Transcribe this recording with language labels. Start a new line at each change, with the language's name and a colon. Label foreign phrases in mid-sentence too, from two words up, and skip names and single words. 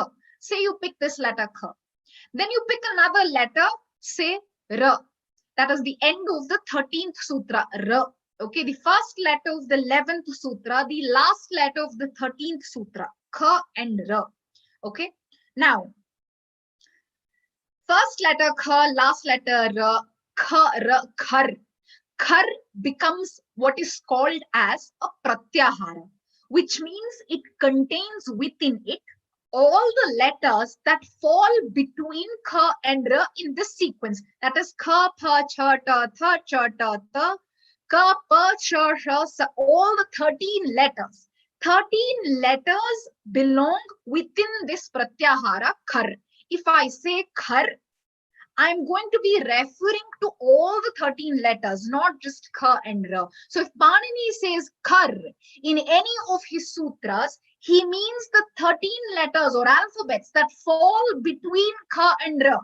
English: Say you pick this letter kha. Then you pick another letter, say ra. That is the end of the 13th sutra, ra. Okay, the first letter of the 11th sutra, the last letter of the 13th sutra, kha and ra. Okay, now first letter kha, last letter ra, kha, ra, khar. Khar becomes what is called as a pratyahara, which means it contains within it all the letters that fall between kha and ra in this sequence.
Sanskrit: That is kha, pha, cha, ta, tha, cha, ta, ta, ka, pa, sha, sha, sa,
English: all the 13 letters. 13 letters belong within this pratyahara khar. If I say khar, I'm going to be referring to all the 13 letters, not just kha and ra. So if Panini says khar in any of his sutras, he means the 13 letters or alphabets that fall between kha and ra.